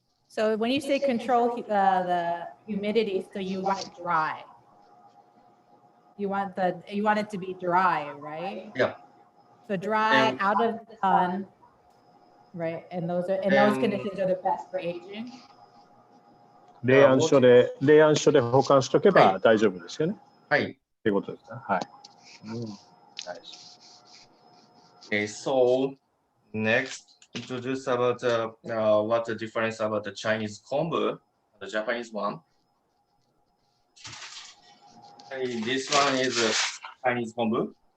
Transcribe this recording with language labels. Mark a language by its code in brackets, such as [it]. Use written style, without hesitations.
[en] So when you say control the humidity, so you want it dry. You want it to be dry, right? Yeah. So dry, out of the sun, right? And those conditions are the best for aging. [ja] 冷暗所で保管しとけば大丈夫ですよね。はい。っていうことですね。はい。 [en] Okay, so next, introduce about what the difference about the Chinese kombu, the Japanese one. Okay, this one is Chinese kombu.